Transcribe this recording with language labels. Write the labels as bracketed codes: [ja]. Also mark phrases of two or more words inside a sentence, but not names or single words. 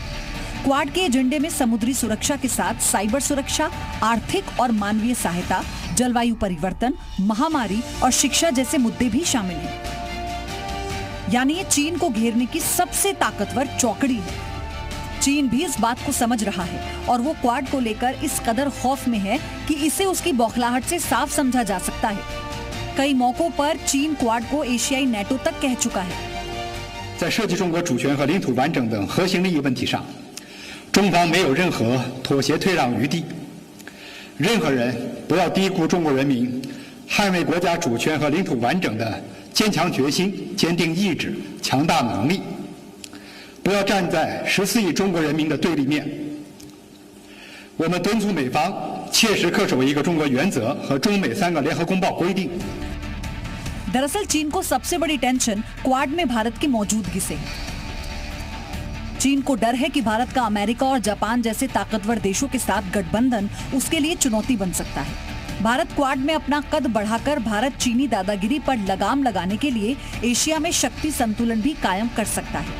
[hi] क्वाड के एजेंडे में समुद्री सुरक्षा के साथ साइबर सुरक्षा, आर्थिक और मानवीय सहायता, जलवायु परिवर्तन, महामारी और शिक्षा जैसे मुद्दे भी शामिल हैं। यानी ये चीन को घेरने की सबसे ताकतवर चौकड़ी है। चीन भी इस बात को समझ रहा है और वो क्वाड को लेकर इस कदर खौफ में है कि इसे उसकी बौखलाहट से साफ समझा जा सकता है। कई मौकों पर चीन क्वाड को एशियाई नेटो तक कह चुका है। [zh] 在涉及中国主权和领土完整等核心利益问题上，中方没有任何妥协退让余地。任何人不要低估中国人民捍卫国家主权和领土完整的坚强决心、坚定意志、强大能力。不要站在14亿中国人民的对立面。我们敦促美方切实恪守一个中国原则和中美3个联合公报规定。 [hi] दरअसल चीन को सबसे बड़ी टेंशन क्वाड में भारत की मौजूदगी से है। चीन को डर है कि भारत का अमेरिका और जापान जैसे ताकतवर देशों के साथ गठबंधन उसके लिए चुनौती बन सकता है। भारत क्वाड में अपना कद बढ़ाकर भारत चीनी दादागिरी पर लगाम लगाने के लिए एशिया में शक्ति संतुलन भी कायम कर सकता है।